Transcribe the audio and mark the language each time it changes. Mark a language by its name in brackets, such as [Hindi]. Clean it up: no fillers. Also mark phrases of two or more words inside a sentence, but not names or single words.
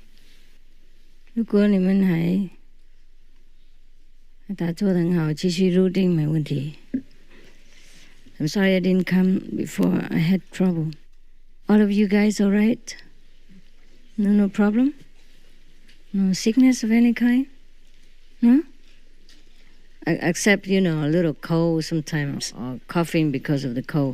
[Vietnamese] Nếu có [Chinese] 你们还打坐得很好，继续入定没问题。 [English] I'm sorry I didn't come before. I had trouble. All of you guys all right? No problem? No sickness of any kind? No? Except, a little cold sometimes, or coughing because of the cold.